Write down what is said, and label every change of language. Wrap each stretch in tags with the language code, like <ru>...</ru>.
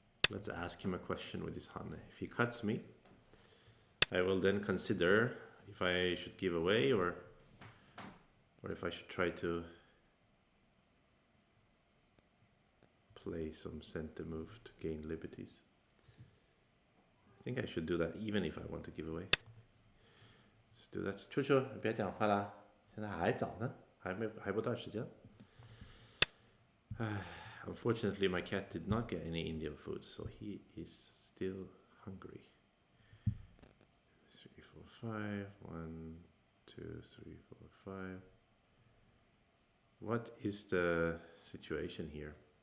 <en>Let's ask him a question with his Hane. If he cuts me, I will then consider if I should give away or if I should try to play some center move to gain liberties. I think I should do that even if I want to give away. Let's do that.</en> <zh>秋秋，别讲话啦，现在还早呢，还不到时间。</zh> <en>Unfortunately, my cat did not get any Indian food, so he is still hungry. 3, 4, 5. 1, 2, 3, 4, 5. What is the situation here?</en>